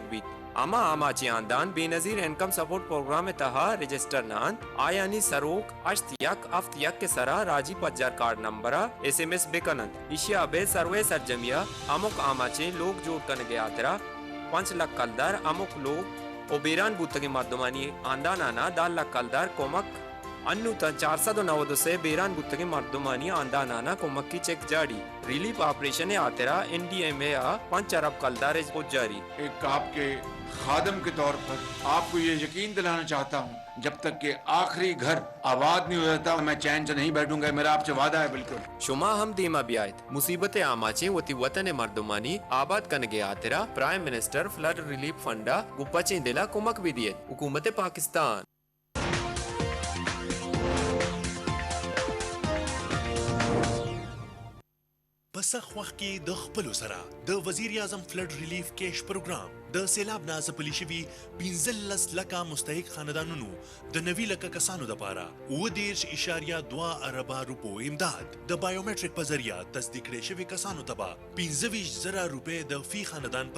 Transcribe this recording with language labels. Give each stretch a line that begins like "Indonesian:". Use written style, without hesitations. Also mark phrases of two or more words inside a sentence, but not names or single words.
Baluchi: بیت اما آماچی آندان بے نظیر انکم سپورٹ پروگرام تہا رجسٹر نان آیانی سروک اشت یک افت یک کے سرا راجی پجار کارڈ نمبرہ SMS بکنند ایشیا بے سروے سرجمیہ امک آماچی لوگ جوڑ کنگے آترا 5 لک کلدار امک لوگ او بیران بوتگی مردمانی آندانانا 10 لک کلدار کومک انو تا 490 سے بیران بوتگی مردمانی آندانانا کومک کی چیک جاڑی
English: relief operation
Baluchi: آترا NDMA 5 ارب کلدار پوچ جاری
Urdu: ایک آپ کے خادم کے طور پر آپ کو یہ یقین دلانا چاہتا ہوں جب تک کہ آخری گھر آباد نہیں ہو جاتا میں چین سے نہیں بیٹھوں گا میرا آپ سے وعدہ ہے بالکل
Baluchi: شما ہم دیما بیایت مصیبت آماچیں وطی وطن مردمانی آباد کنگے آترا پرائم منسٹر فلڈ ریلیف فنڈا گپچیں دلا کمک بھی دیت حکومت پاکستان
Pashto: پسخ وقت کې د خپلو سره د وزیر اعظم فلډ ریلیف کیش پروګرام د سیلاب نه ځپلي شوي 15 لکه مستحق خاندانونو د 90 لکه کسانو دپاره 10.2 اربه روپو امداد د بایومیټریک په ذریعه تصدیق کړی شوي کسانو ته به 25,000 روپۍ د فی خاندان په